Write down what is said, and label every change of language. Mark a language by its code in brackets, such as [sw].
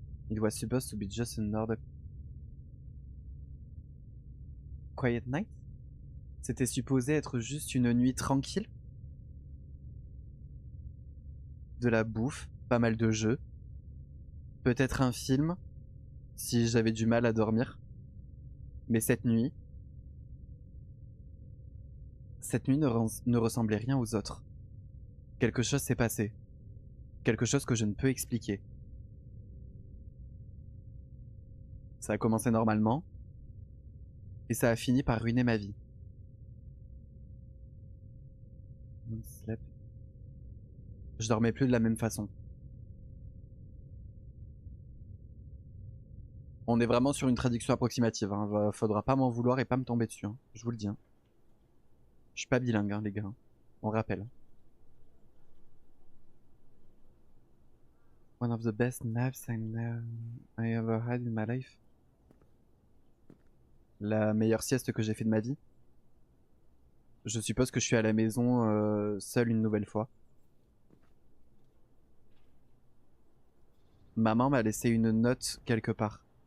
[en] It was supposed to be just another quiet night? [fr] C'était supposé être juste une nuit tranquille? De la bouffe, pas mal de jeux. Peut-être un film, si j'avais du mal à dormir. Mais cette nuit ne ressemblait rien aux autres. Quelque chose s'est passé. Quelque chose que je ne peux expliquer. Ça a commencé normalement, et ça a fini par ruiner ma vie. Je dormais plus de la même façon. On est vraiment sur une traduction approximative, hein. Faudra pas m'en vouloir et pas me tomber dessus, hein. Je vous le dis, hein. Je suis pas bilingue, hein, les gars. On rappelle. [en] One of the best naps I ever had in my life. [fr] La meilleure sieste que j'ai fait de ma vie. Je suppose que je suis à la maison seul une nouvelle fois. Maman m'a laissé une note quelque part.